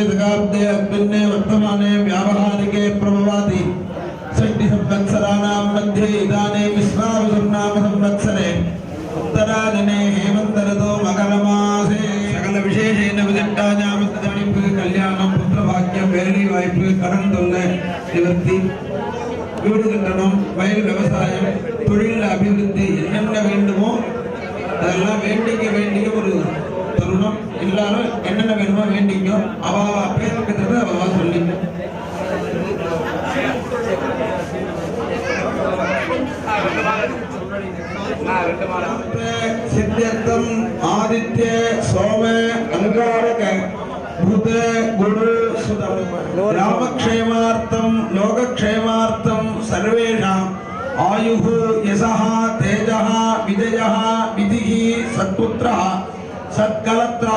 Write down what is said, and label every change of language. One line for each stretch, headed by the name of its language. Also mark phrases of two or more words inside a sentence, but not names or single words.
Sanskrit: दशाब्दे अस्मिन्ने वर्तमाने व्यावहारिके प्रभवाति षष्टिसंवत्सराणां मध्ये इदानीं विश्वावसुर्नाम संवत्सरे उत्तरायणे हेमन्तऋतौ मकरमासे सकलविशेषेण विदिष्टायामस्तनिप्पु कल्याणं पुत्रभाग्यं
Tamil: வேலை வாய்ப்பு கடன் தொல்லை நிவர்த்தி வீடு கட்டணம் வயல் விவசாயம் தொழில் அபிவிருத்தி என்னென்ன வேண்டுமோ அதெல்லாம் வேண்டிக்க ஒரு தருணம். எல்லாரும் என்னென்ன வேணுமோ வேண்டிக்கோ அவா பேசுறது அவா சொல்லிங்க.
Sanskrit: सिद्ध्यर्थम आदित्य सोम अंगारक बुध गुरु रामक्षेमार्थम लोकक्षेमार्थम सर्वेषां आयुः यशः तेजः विजयः विधिः सत्पुत्रः सत्कलत्रः